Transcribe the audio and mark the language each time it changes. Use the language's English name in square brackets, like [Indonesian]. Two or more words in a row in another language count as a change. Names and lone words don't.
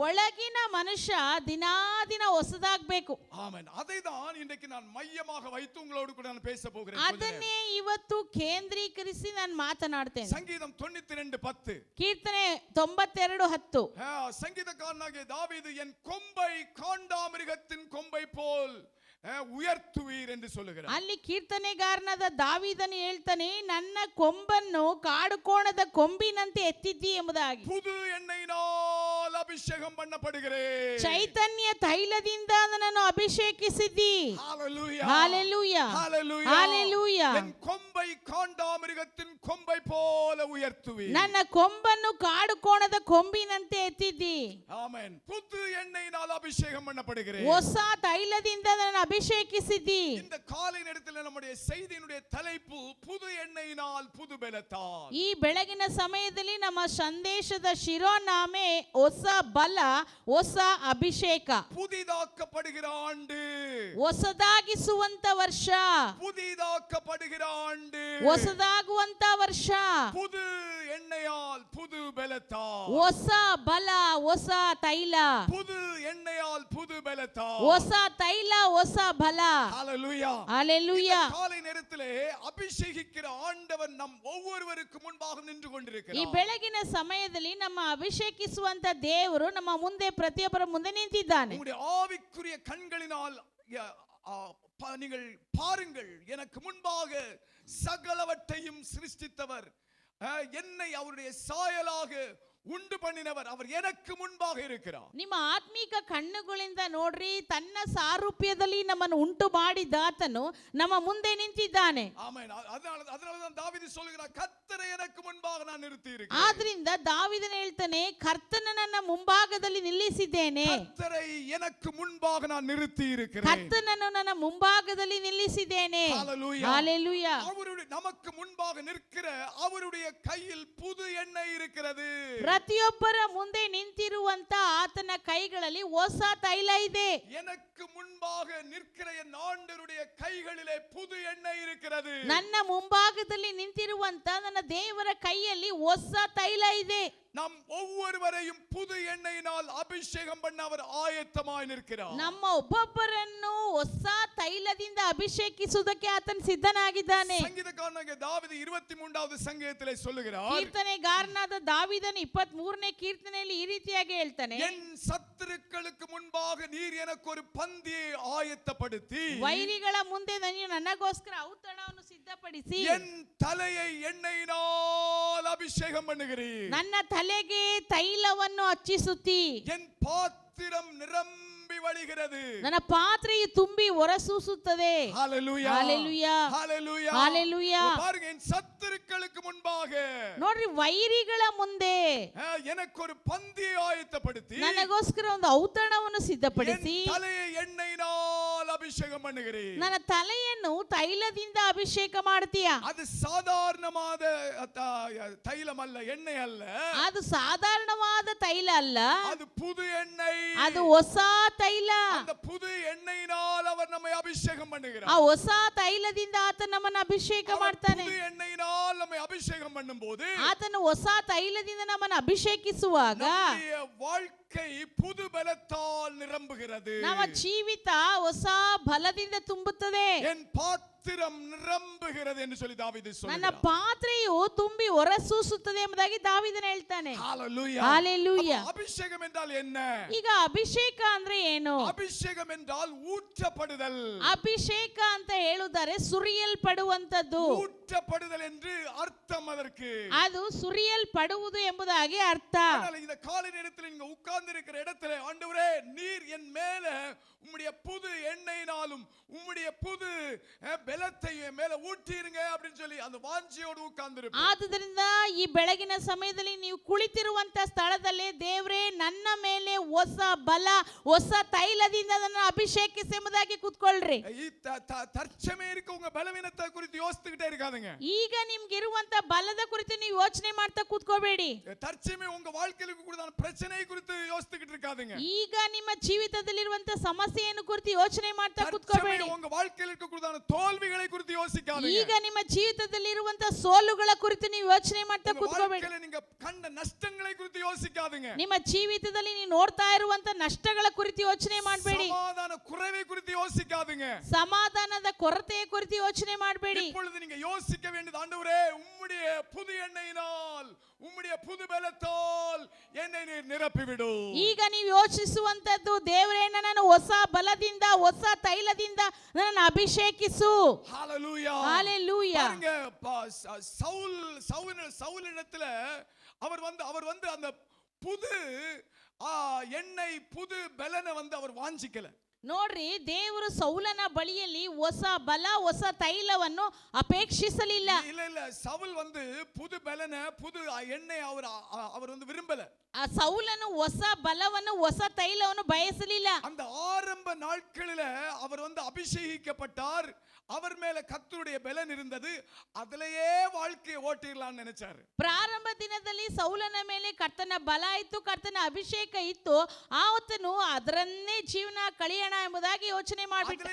[Kannada] ಒಳಗಿನ ಮನುಷ್ಯ ದಿನಾ ದಿನ ಹೊಸದಾಗಬೇಕು. [Tamil] ஆமென். அதை தான் இன்றைக்கு நான் மையமாக வைத்து உங்களோடு கூட நான் பேச போகிறேன். [Kannada] ಅದನ್ನೇ ಇವತ್ತು ಕೇಂದ್ರೀಕರಿಸಿ ನಾನು ಮಾತನಾಡ್ತೇನೆ. [Tamil] ಸಂಗೀತಂ 92:10. [Kannada] ಕೀರ್ತನೆ 92:10. [Tamil] சங்கீதக்காரனாகிய தாவீது, என் கொம்பை காண்டாமிருகத்தின் கொம்பை போல் உயர்த்துவீர் என்று சொல்லுகிறார். [Kannada] ಅಲ್ಲಿ ಕೀರ್ತನೆಗಾರನಾದ ದಾವೀದನು ಹೇಳ್ತಾನೆ, ನನ್ನ ಕೊಂಬನ್ನು ಕಾಡುಕೋಣದ ಕೊಂಬಿನಂತೆ ಎತ್ತಿದ್ದಿ ಎಂಬುದಾಗಿ. [Tamil] புது எண்ணெயினால் அபிஷேகம் பண்ணப்படுகிறேன். [Kannada] ಚೈತನ್ಯ ತೈಲದಿಂದ ನನ್ನನ್ನು ಅಭಿಷೇಕಿಸಿದ್ದಿ. [Tamil] ஹalleluya, ஹalleluya, ஹalleluya, ஹalleluya. என் கொம்பை காண்டாமிருகத்தின் கொம்பை போல உயர்த்துவீர். [Kannada] ನನ್ನ ಕೊಂಬನ್ನು ಕಾಡುಕೋಣದ ಕೊಂಬಿನಂತೆ ಎತ್ತಿದ್ದಿ. [Tamil] ஆமென். புது எண்ணெயினால் அபிஷேகம் பண்ணப்படுகிறேன். [Kannada] ಹೊಸ ತೈಲದಿಂದ ನನ್ನ ಅಭಿಷೇಕಿಸಿದ್ದಿ. [Tamil] இந்த காலை நேரத்தில் நம்முடைய செய்தியினுடைய தலைப்பு புது எண்ணெயினால் புது பலத்தால். [Kannada] ಈ ಬೆಳಗಿನ ಸಮಯದಲ್ಲಿ ನಮ್ಮ ಸಂದೇಶದ ಶಿರೋನಾಮೆ ಹೊಸ ಬಲ, ಹೊಸ ಅಭಿಷೇಕ. [Tamil] புதிதாக்கப்படுகிற ஆண்டு, [Kannada] ಹೊಸದಾಗಿಸುವಂತ ವರ್ಷ, [Tamil] புதிதாக்கப்படுகிற ஆண்டு, [Kannada] ಹೊಸದಾಗುವಂತ ವರ್ಷ, [Tamil] புது எண்ணெயால் புது பலத்தால், [Kannada] ಹೊಸ ಬಲ, ಹೊಸ ತೈಲ, [Tamil] புது எண்ணெயால் புது பலத்தால், [Kannada] ಹೊಸ ತೈಲ, ಹೊಸ ಬಲ. [Tamil] ஹalleluya, ஹalleluya. காலை நேரத்திலே அபிஷேகிக்கிற ஆண்டவர் நம் ஒவ்வொருவருக்கு முன்பாக நின்று [Kannada] ಈ [Tamil] கொண்டிருக்கிறார். [Kannada] ಬೆಳಗಿನ ಸಮಯದಲ್ಲಿ ನಮ್ಮ ಅಭಿಷೇಕಿಸುವಂತ ದೇವರು ನಮ್ಮ ಮುಂದೆ ಪ್ರತಿಯೊಬ್ಬರ ಮುಂದೆ ನಿಂತಿದ್ದಾನೆ. [Tamil] உங்களுடைய ஆவிக்குரிய கண்களினால் நீங்கள் பாருங்கள், எனக்கு முன்பாக சகலவற்றையும் சிருஷ்டித்தவர், என்னை அவருடைய சாயலாக ಉಂಟು பண்ணினவர், அவர் எனக்கு முன்பாக இருக்கிறார். [Kannada] ನಿಮ್ಮ ಆತ್ಮಿಕ ಕಣ್ಣುಗಳಿಂದ ನೋಡ್ರಿ, ತನ್ನ ಸಾರೂಪ್ಯದಲ್ಲಿ ನಮ್ಮನ್ನು ಉಂಟು ಮಾಡಿದಾತನು ನಮ್ಮ ಮುಂದೆ ನಿಂತಿದ್ದಾನೆ. ಆಮೆನ್. [Tamil] ಅದனால தான் தாவீது சொல்கிறார், கர்த்தரை எனக்கு முன்பாக நான் நிறுத்தி இருக்கிறேன். [Kannada] ಆದ್ರಿಂದ ದಾವೀದನು ಹೇಳ್ತಾನೆ, ಕರ್ತನ ನನ್ನ ಮುಂಭಾಗದಲ್ಲಿ ನಿಲ್ಲಿಸಿದ್ದೇನೆ. [Tamil] கர்த்தரை எனக்கு முன்பாக நான் நிறுத்தி இருக்கிறேன். [Kannada] ಕರ್ತನನ್ನು ನನ್ನ ಮುಂಭಾಗದಲ್ಲಿ ನಿಲ್ಲಿಸಿದ್ದೇನೆ. [Tamil] ஹalleluya, ஹalleluya. அவருடைய நமக்கு முன்பாக நிற்கிற அவருடைய கையில் புது எண்ணெய் இருக்கிறது. [Kannada] ಪ್ರತಿಯೊಬ್ಬರ ಮುಂದೆ ನಿಂತಿರುವಂತ ಆತನ ಕೈಗಳಲ್ಲಿ ಹೊಸ ತೈಲ ಇದೆ. [Tamil] எனக்கு முன்பாக நிற்கிற என் ஆண்டவருடைய கைகளிலே புது எண்ணெய் இருக்கிறது. [Kannada] ನನ್ನ ಮುಂಭಾಗದಲ್ಲಿ ನಿಂತಿರುವಂತ ನನ್ನ ದೇವರ ಕೈಯಲ್ಲಿ ಹೊಸ ತೈಲ ಇದೆ. [Tamil] நம் ஒவ்வொருவரையும் புது எண்ணெயினால் அபிஷேகம் பண்ண அவர் ஆயத்தமாய் நிற்கிறார். [Kannada] ನಮ್ಮ ಒಬ್ಬೊಬ್ಬರನ್ನು ಹೊಸ ತೈಲದಿಂದ ಅಭಿಷೇಕಿಸುವುದಕ್ಕೆ ಆತನು ಸಿದ್ಧನಾಗಿದ್ದಾನೆ. [Tamil] சங்கீதக்காரனாகிய தாவீது 23வது சங்கீதத்திலே சொல்லுகிறார், [Kannada] ಕೀರ್ತನೆಗಾರನಾದ ದಾವೀದನು 23ನೇ ಕೀರ್ತನೆಯಲ್ಲಿ ಈ ರೀತಿಯಾಗಿ ಹೇಳ್ತಾನೆ, [Tamil] என் சத்துருக்களுக்கு முன்பாக நீர் எனக்கு ஒரு பந்தியை ஆயத்தப்படுத்தி, [Kannada] ವೈರಿಗಳ ಮುಂದೆ ನೀನು ನನಗೋಸ್ಕರ ಔತಣವನ್ನು ಸಿದ್ಧಪಡಿಸಿ, [Tamil] என் தலையை எண்ணெயினால் அபிஷேகம் பண்ணுகிறீர். [Kannada] ನನ್ನ ತಲೆಗೆ ತೈಲವನ್ನು ಹಚ್ಚಿಸುತ್ತಿ, [Tamil] என் பாத்திரம் நிரம்பி வழிகிறது. [Kannada] ನನ್ನ ಪಾತ್ರೆಯು ತುಂಬಿ ಹೊರಸೂಸುತ್ತದೆ. [Tamil] ஹalleluya, ஹalleluya, ஹalleluya, ஹalleluya. பாருங்க, என் சத்துருக்களுக்கு முன்பாக [Kannada] ನೋಡ್ರಿ, ವೈರಿಗಳ ಮುಂದೆ [Tamil] எனக்கு ஒரு பந்தியை ஆயத்தப்படுத்தி [Kannada] ನನಗೋಸ್ಕರ ಒಂದು ಔತಣವನ್ನು ಸಿದ್ಧಪಡಿಸಿ [Tamil] என் தலையை எண்ணெயினால் அபிஷேகம் பண்ணுகிறேன். [Kannada] ನನ್ನ ತಲೆಯನ್ನು ತೈಲದಿಂದ ಅಭಿಷೇಕ ಮಾಡ್ತೀಯ. [Tamil] அது சாதாரணமான தைலம் அல்ல, எண்ணெய் அல்ல. [Kannada] ಅದು ಸಾಧಾರಣವಾದ ತೈಲ ಅಲ್ಲ, [Tamil] அது புது எண்ணெய். [Kannada] ಅದು ಹೊಸ ತೈಲ. [Tamil] அந்த புது எண்ணெயினால் அவர் நம்மை அபிஷேகம் [Kannada] ಆ [Tamil] பண்ணுகிறார். [Kannada] ಹೊಸ ತೈಲದಿಂದ ಆತ ನಮ್ಮನ್ನು ಅಭಿಷೇಕ ಮಾಡ್ತಾನೆ. [Tamil] புது எண்ணெயினால் நம்மை அபிஷேகம் பண்ணும்போது [Kannada] ಆತನು ಹೊಸ ತೈಲದಿಂದ ನಮ್ಮನ್ನು ಅಭಿಷೇಕಿಸುವಾಗ [Tamil] நம்முடைய வாழ்க்கை புது பலத்தால் நிரம்புகிறது. [Kannada] ನಮ್ಮ ಜೀವಿತ ಹೊಸ ಬಲದಿಂದ ತುಂಬುತ್ತದೆ. [Tamil] என் பாத்திரம் நிரம்புகிறது என்று சொல்லி தாவீது [Kannada] ನನ್ನ [Tamil] சொல்கிறார். [Kannada] ಪಾತ್ರೆಯು ತುಂಬಿ ಹೊರಸೂಸುತ್ತದೆ ಎಂಬುದಾಗಿ ದಾವೀದನು ಹೇಳ್ತಾನೆ. [Tamil] ஹalleluya. [Kannada] ಹಾಲೆಲೂಯಾ. [Tamil] அபிஷேகம் என்றால் என்ன? [Kannada] ಈಗ ಅಭಿಷೇಕ ಅಂದ್ರೆ ಏನು? [Tamil] அபிஷேகம் என்றால் ஊற்றப்படுதல். [Kannada] ಅಭಿಷೇಕ ಅಂತ ಹೇಳುತ್ತಾರೆ ಸುರಿಯಲ್ಪಡುವಂತದ್ದು. [Tamil] ஊற்றப்படுதல் என்று அர்த்தம் அதற்கு. [Kannada] ಅದು ಸುರಿಯಲ್ಪಡುವುದು ಎಂಬುದಾಗಿ ಅರ್ಥ. [Tamil] அதனால இந்த காலை நேரத்தில் நீங்க உட்கார்ந்து இருக்கிற இடத்துல, ஆண்டவரே நீர் என் மேல உம்முடைய புது எண்ணெயினாலும் உம்முடைய புது பலத்தை என் மேல ஊற்றிருங்க அப்படின்னு சொல்லி அந்த வாஞ்சியோடு உட்கார்ந்திருப்பேன். [Kannada] ಆದುದರಿಂದ ಈ ಬೆಳಗಿನ ಸಮಯದಲ್ಲಿ ನೀವು ಕುಳಿತಿರುವಂತ ಸ್ಥಳದಲ್ಲಿ ದೇವರೇ ನನ್ನ ಮೇಲೆ ಹೊಸ ಬಲ ಹೊಸ ತೈಲದಿಂದ ನನ್ನ ಅಭಿಷೇಕಿಸಿ ಎಂಬುದಾಗಿ ಕೂತ್ಕೊಳ್ಳ್ರಿ. [Tamil] தற்சமே இருக்க உங்க பலவீனத்தை குறித்து யோசித்துக்கிட்டே இருக்காதுங்க. [Kannada] ಈಗ ನಿಮ್ಗಿರುವಂತ ಬಲದ ಕುರಿತು ನೀವು ಯೋಚನೆ ಮಾಡ್ತಾ ಕೂತ್ಕೋಬೇಡಿ. [Tamil] தற்சமே உங்க வாழ்க்கையில கூட பிரச்சனை குறித்து யோசித்துக்கிட்டு இருக்காதுங்க. [Kannada] ಈಗ ನಿಮ್ಮ ಜೀವಿತದಲ್ಲಿರುವಂತ ಸಮಸ್ಯೆಯನ್ನು ಕುರಿತು ಯೋಚನೆ ಮಾಡ್ತಾ ಕೂತ್ಕೋಬೇಡಿ. [Tamil] உங்க வாழ்க்கையில இருக்கக்கூடிய தோல்விகளை குறித்து யோசிக்காதீங்க. [Kannada] ಈಗ ನಿಮ್ಮ ಜೀವಿತದಲ್ಲಿರುವಂತ ಸೋಲುಗಳ ಕುರಿತು ನೀವು ಯೋಚನೆ ಮಾಡ್ತಾ ಕೂತ್ಕೋಬೇಡಿ. [Tamil] நீங்க கண்ட நஷ்டங்களை குறித்து யோசிக்காதீங்க. [Kannada] ನಿಮ್ಮ ಜೀವಿತದಲ್ಲಿ ನೀವು ನೋಡ್ತಾ ಇರುವಂತ ನಷ್ಟಗಳ ಕುರಿತು ಯೋಚನೆ ಮಾಡಬೇಡಿ. [Tamil] சமாதான குறைவை குறித்து யோசிக்காதீங்க. [Kannada] ಸಮಾಧಾನದ ಕೊರತೆಯ ಕುರಿತು ಯೋಚನೆ ಮಾಡಬೇಡಿ. [Tamil] இப்பொழுது நீங்க யோசிக்க வேண்டியது, ஆண்டவரே உம்முடைய புது எண்ணெயினால் உம்முடைய புது பலத்தால் என்னை நீர் நிரப்பிவிடு. [Kannada] ಈಗ ನೀವು ಯೋಚಿಸುವಂತದ್ದು, ದೇವರೇ ನನ್ನನ್ನು ಹೊಸ ಬಲದಿಂದ ಹೊಸ ತೈಲದಿಂದ ನನ್ನನ್ನು ಅಭಿಷೇಕಿಸು. [Tamil] ஹalleluya. ஹalleluya. பாருங்க, சவுலிடத்துல அவர் வந்து அந்த புது எண்ணெய் புது பலனை அவர் வாஞ்சிக்கல. [Kannada] ನೋಡ್ರಿ, ದೇವರು ಸೌಲನ ಬಳಿಯಲ್ಲಿ ಹೊಸ ಬಲ ಹೊಸ ತೈಲವನ್ನು ಅಪೇಕ್ಷಿಸಲಿಲ್ಲ. [Tamil] இல்ல சவுல் புது பலனை புது எண்ணெய் அவர் விரும்பல. [Kannada] ಆ ಸೌಲನು ಹೊಸ ಬಲವನ್ನು ಹೊಸ ತೈಲವನ್ನು ಬಯಸಲಿಲ್ಲ. [Tamil] அந்த ஆரம்ப நாட்களில அவர் அபிஷேகிக்கப்பட்டார். அவர் மேல கர்த்தருடைய பலன் இருந்தது. அதிலேயே வாழ்க்கையை ஓட்டிரலாம்னு நினைச்சாரு. [Kannada] ಪ್ರಾರಂಭ ದಿನದಲ್ಲಿ ಸೌಲನ ಮೇಲೆ ಕರ್ತನ ಬಲ ಇತ್ತು, ಕರ್ತನ ಅಭಿಷೇಕ ಇತ್ತು. ಆತನು ಅದರನ್ನೇ ಜೀವನ ಕಳೆಯೋಣ ಎಂಬುದಾಗಿ ಯೋಚನೆ ಮಾಡಿಬಿಟ್ಟ.